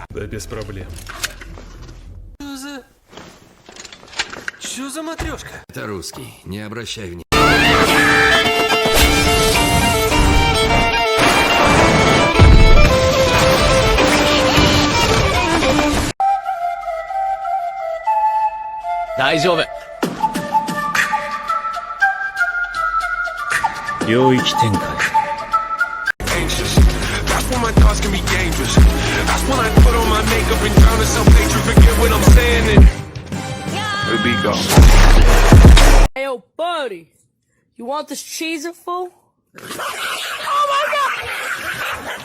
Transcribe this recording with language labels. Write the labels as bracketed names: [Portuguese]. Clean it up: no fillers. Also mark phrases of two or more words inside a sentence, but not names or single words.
[Russian] Да без проблем. Чё за матрешка? Это русский, не обращай внимания. [Japanese] Дайжоубу. 領域展開。 [English] That's when my thoughts can be dangerous. That's when I put on my makeup and drown in self-hatred. Forget what I'm saying and where we go. Hey, yo, buddy, you want this cheese it fool? Oh my god!